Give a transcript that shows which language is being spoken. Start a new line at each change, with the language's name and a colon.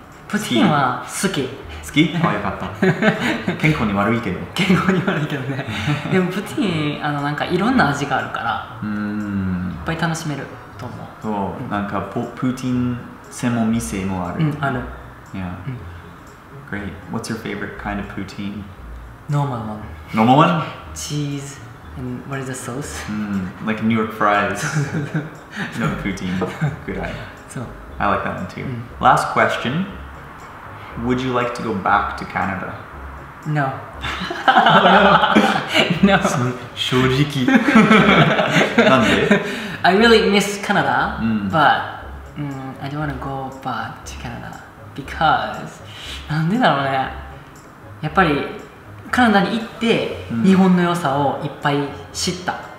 Japanese: プティーンは好き。好き？あ、よかった。健康に悪いけど。健康に悪いけどね。でもプティーンなんかいろんな味があるから、いっぱい楽しめると思う。そう、なんかプティーン専門店もある。ある。
English: Yeah. Great. What's your favorite kind of poutine? Normal one. Normal one? Cheese and what is the sauce? Like New York fries. No poutine. Good eye. So. I like that one too. Last question. Would you like to go back to Canada? No. No.
Japanese: 正直。なんで？
English: I really miss Canada, but I don't want to go back to Canada because
Japanese: なんでだろうね。やっぱりカナダに行って日本の良さをいっぱい知った。